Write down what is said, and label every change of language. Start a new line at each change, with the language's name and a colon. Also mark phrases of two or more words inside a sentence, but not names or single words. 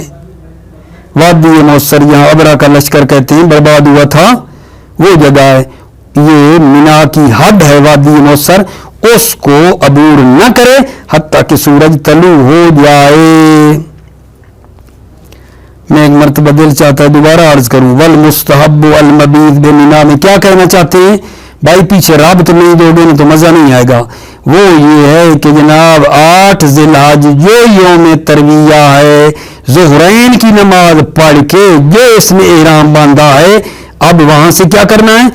Urdu: وادی محسر یہاں ابرا کا لشکر کہتے ہیں برباد ہوا تھا وہ جگہ ہے، یہ مینا کی حد ہے وادی محسر، اس کو عبور نہ کرے حتیٰ کہ سورج طلوع ہو جائے. میں ایک مرتبہ دل چاہتا ہے دوبارہ عرض کروں،
Arabic: والمستحب المبیت بمنا
Urdu: میں کیا کہنا چاہتے ہیں بھائی؟ پیچھے رابط نہیں دو گے تو مزہ نہیں آئے گا. وہ یہ ہے کہ جناب 8 ذی الحج جو یوم ترویہ ہے ظہرین کی نماز پڑھ کے جو اس نے احرام باندھا ہے اب وہاں سے کیا کرنا ہے؟